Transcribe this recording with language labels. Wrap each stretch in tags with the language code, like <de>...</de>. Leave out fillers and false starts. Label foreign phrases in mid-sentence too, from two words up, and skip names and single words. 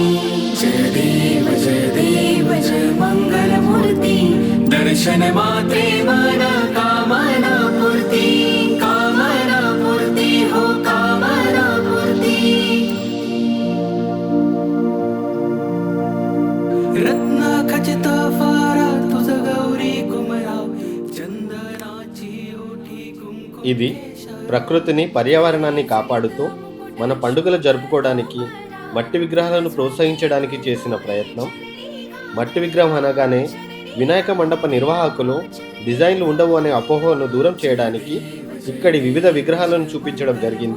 <mr>जय देव जय मंगल मूर्ती, दर्शन मात्रे मन कामना पूर्ती. कामना पूर्ती हो कामना पूर्ती. रत्ना खचित फारा तुझ गौरी कुमरा,</mr> <te>ఇది ప్రకృతిని, పర్యావరణాన్ని కాపాడుతూ మన పండుగలు జరుపుకోవడానికి, మట్టి విగ్రహాలను ప్రోత్సహించడానికి చేసిన ప్రయత్నం. మట్టి విగ్రహం అనగానే వినాయక మండప నిర్వాహకులు డిజైన్లు ఉండవు అనే అపోహను దూరం చేయడానికి ఇక్కడి వివిధ విగ్రహాలను చూపించడం జరిగింది.</te>